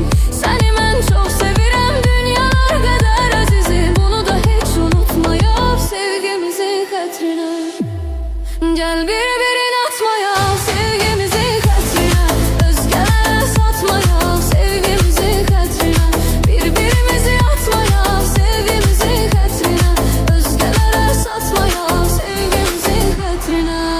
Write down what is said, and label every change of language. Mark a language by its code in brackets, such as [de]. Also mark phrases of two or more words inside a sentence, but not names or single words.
[tr] Seni ben çok [az] sevirəm, [tr] dünyalar kadar [az] əzizim. Bunu da hiç unutmayaq sevgimizin xətrinə. Gel bir atmayaq sevgimizin xətrinə, özgələrə satmayaq sevgimizin xətrinə, birbirimizi atmayaq sevgimizin xətrinə, özgələrə satmayaq sevgimizin xətrinə.